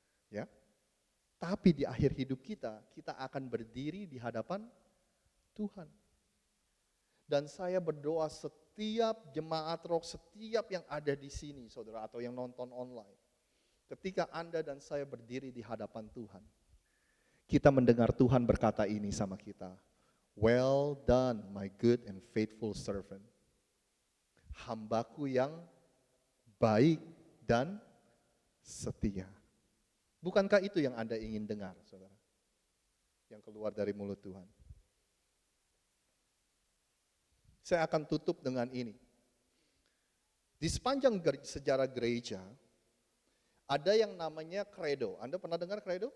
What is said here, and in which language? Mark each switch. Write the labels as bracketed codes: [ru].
[id] Ya, tapi di akhir hidup kita akan berdiri di hadapan Tuhan. Dan saya berdoa setiap jemaat roh, setiap yang ada di sini, saudara, atau yang nonton online. Ketika Anda dan saya berdiri di hadapan Tuhan, kita mendengar Tuhan berkata ini sama kita. [en] Well done, my good and faithful servant. [id] Hambaku yang baik dan setia. Bukankah itu yang Anda ingin dengar, saudara? Yang keluar dari mulut Tuhan. Saya akan tutup dengan ini. Di sepanjang sejarah gereja, ada yang namanya credo. Anda pernah dengar credo?